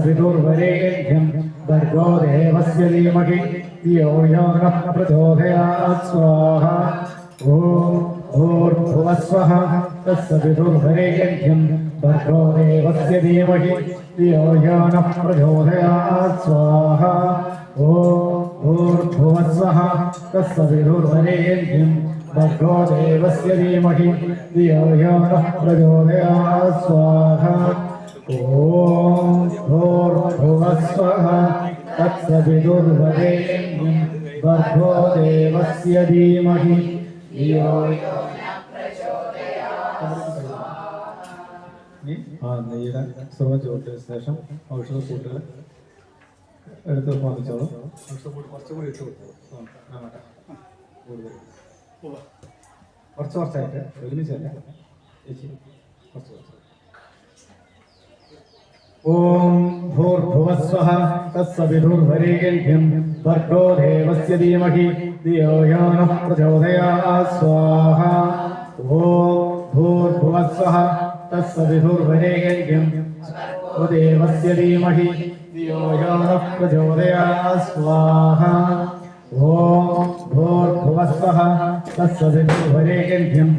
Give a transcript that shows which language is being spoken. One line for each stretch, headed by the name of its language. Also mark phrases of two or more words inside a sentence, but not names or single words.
Sanskrit: विदुर्वरेण्यं भर्गो देवस्य धीमहि धियो यो नः प्रचोदयात् स्वाहा ॐ भूर्भुवस्सुवः तस्य विदुर्वरेण्यं भर्गो देवस्य धीमहि धियो यो नः प्रचोदयात् स्वाहा ॐ भूर्भुवस्सुवः तस्य विदुर्वरेण्यं भर्गो देवस्य धीमहि धियो यो नः प्रचोदयात् स्वाहा ॐ भूर्भुवस्सुवः तस्य विदुर्वरेण्यं भर्गो देवस्य धीमहि धियो यो
Malayalam: നെയ്യുടെ സ്രവം ചോദിച്ചതിന് ശേഷം ഔഷധക്കൂട്ടുകൾ എടുത്ത് വാങ്ങിച്ചോളൂ. ഔഷധക്കൂട്ട് കുറച്ചുകൂടി ഇട്ട് കൊടുത്തു കൂടുതൽ കുറച്ചായിട്ട് ഒരുമിച്ചല്ല ചേച്ചി കുറച്ച്
Sanskrit: ॐ भूर्भुवस्वः तत्सवितुर्वरेण्यं भर्गो देवस्य धीमहि धियो यो नः प्रचोदयात् स्वाहा ॐ भूर्भुवस्वः तत्सवितुर्वरेण्यं देवस्य धीमहि धियो यो नः प्रचोदयात् स्वाहा ॐ भूर्भुवस्वः तत्सवितुर्वरेण्यं